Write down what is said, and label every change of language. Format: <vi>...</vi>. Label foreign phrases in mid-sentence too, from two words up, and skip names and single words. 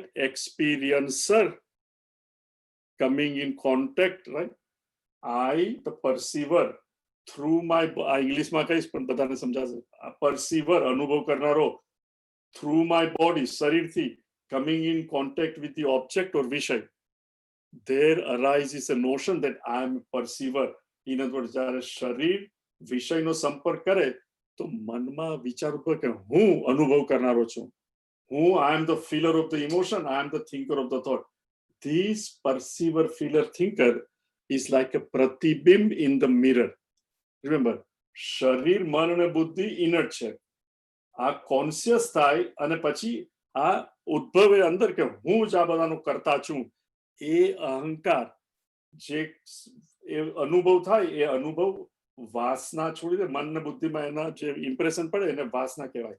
<en>experiencer coming in contact, right. I the perceiver through my,</en> <gu>આ ઇંગ્લિશમાં કહીશ પણ બધાને સમજાશે.</gu> <en>આ પરસીવર,</en> <gu>અનુભવ કરનારો,</gu> <en>through my body, શરીરથી, coming in contact with the object or વિષય, there arises a notion that I am a perceiver. In other words,</en> <gu>જ્યારે શરીર વિષયનો સંપર્ક કરે તો મનમાં વિચાર ઉપર કે હું અનુભવ કરનારો છું, હું,</gu> <en>I am the feeler of the emotion, I am the thinker of the thought. This perceiver, feeler, thinker is like a pratibimb in the mirror. Remember,</en> <gu>શરીર, મન અને બુદ્ધિ ઇનર્ટ છે. આ કોન્શિયસ થાય અને પછી આ ઉદ્ભવે અંદર કે હું જ આ બધાનું કરતા છું. એ અહંકાર જે એ અનુભવ થાય, એ અનુભવ વાસના છોડી દે, મન ને બુદ્ધિમાં એના જે ઇમ્પ્રેશન પડે એને વાસના કહેવાય.</gu>